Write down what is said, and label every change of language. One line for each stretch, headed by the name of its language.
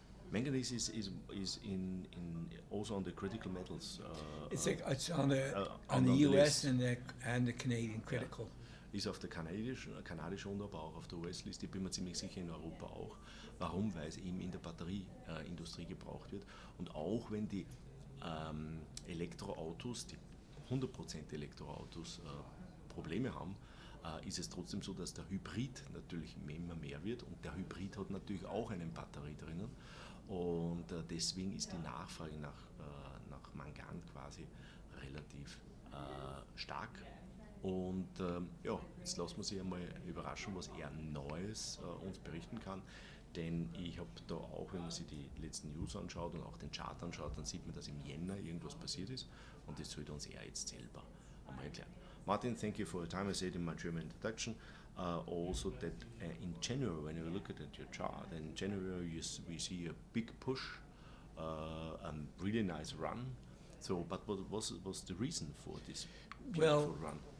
English: Manganese is in also on the critical metals. It's on the US and the Canadian critical.
German: Ist auf der kanadischen und aber auch auf der US-Liste, bin mir ziemlich sicher in Europa auch. Warum? Weil es eben in der Batterieindustrie gebraucht wird. Und auch wenn die Elektroautos, die 100% Elektroautos Probleme haben, ist es trotzdem so, dass der Hybrid natürlich immer mehr wird. Und der Hybrid hat natürlich auch eine Batterie drinnen. Und deswegen ist die Nachfrage nach Mangan quasi relativ stark. Und ja, jetzt lassen wir sich einmal überraschen, was er Neues uns berichten kann. Denn ich habe da auch, wenn man sich die letzten News anschaut und auch den Chart anschaut, dann sieht man, dass im Jänner irgendwas passiert ist. Und das sollte uns er jetzt selber einmal erklären.
English: Martin, thank you for your time. I said in my German introduction also that in January, when you look at your chart, in January we see a big push, a really nice run. So, but what was the reason for this beautiful run?